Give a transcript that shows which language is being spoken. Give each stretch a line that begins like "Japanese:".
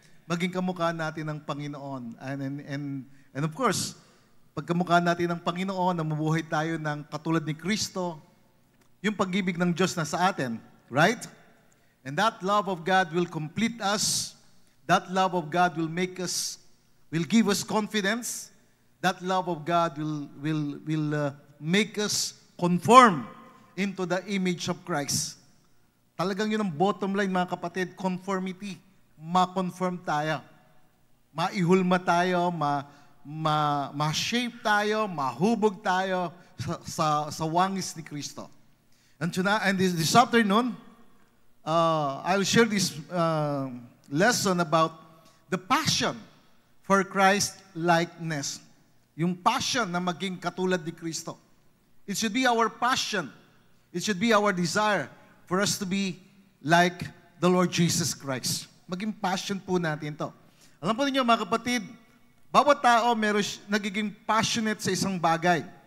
Filipino: Maging kamukha natin ng Panginoon.
English: And of course,
Filipino: pag kamukha natin ng Panginoon, na mabuhay tayo ng katulad ni Kristo, yung pag-ibig ng Diyos na sa atin, right?
English: And that love of God will complete us. That love of God will give us confidence. That love of God will make us conform into the image of Christ.
Filipino: Talagang yun ang bottom line, mga kapatid, conformity. Ma-conform tayo. Maihulma tayo, ma-shape tayo, mahubog tayo sa wangis ni Kristo.
English: And this afternoon, I'll share this lesson about the passion for Christ-likeness.
Filipino: Yung passion na maging katulad ni Kristo.
English: It should be our passion. It should be our desire for us to be like the Lord Jesus Christ.
Filipino: Maging passion po natin to. Alam po ninyo, mga kapatid, bawat tao nagiging passionate sa isang bagay.